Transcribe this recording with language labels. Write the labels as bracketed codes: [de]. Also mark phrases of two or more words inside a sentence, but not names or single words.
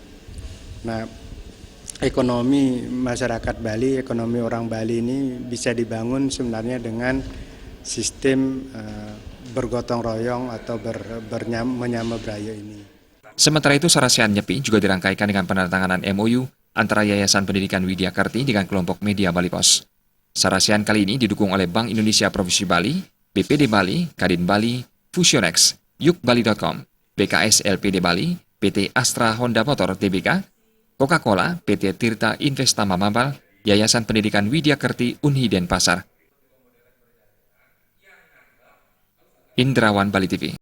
[id] Nah, ekonomi masyarakat Bali, ekonomi orang Bali ini bisa dibangun sebenarnya dengan sistem bergotong royong atau menyamebraya ini. Sementara itu, sarasehan Nyepi juga dirangkaikan dengan penandatanganan MOU antara Yayasan Pendidikan Widya Kerti dengan kelompok Media Bali Pos. Sarasehan kali ini didukung oleh Bank Indonesia Provinsi Bali, BPD Bali, Kadin Bali, Fusionex, Yukbali.com, BKS LPD Bali, PT Astra Honda Motor Tbk, Coca-Cola, PT Tirta Investama Mambal, Yayasan Pendidikan Widya Kerti UNHI Denpasar. Indrawan, Bali TV.